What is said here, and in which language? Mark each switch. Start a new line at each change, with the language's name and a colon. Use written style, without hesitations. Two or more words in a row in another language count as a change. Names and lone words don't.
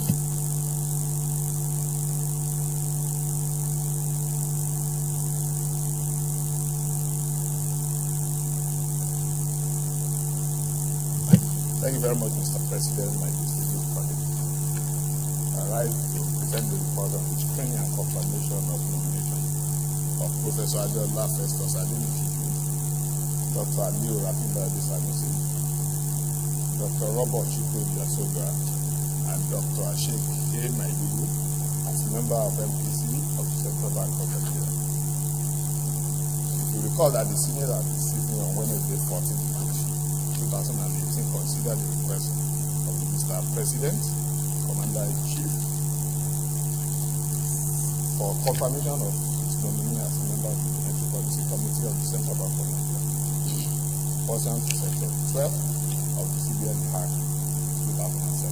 English: Thank you very much, Mr. President, my distinguished colleagues. I rise to present the report on the screening and confirmation of nomination of Professor Adiola Festus Adenuki, Dr. Aliyu Rafindadi Sanusi, Dr. Robert Chikwendu Asogwa, and Dr. Ashek A. Maidugu as member of MPC of the Central Bank of Nigeria. If you recall that the Senate at this evening on Wednesday, 14th March 2018, considered the request of the Mr. President, Commander-in-Chief, for confirmation of his nominee as a member of the Monetary Policy Committee of the Central Bank of Nigeria, pursuant to Section 12 of the CBN Act 2007.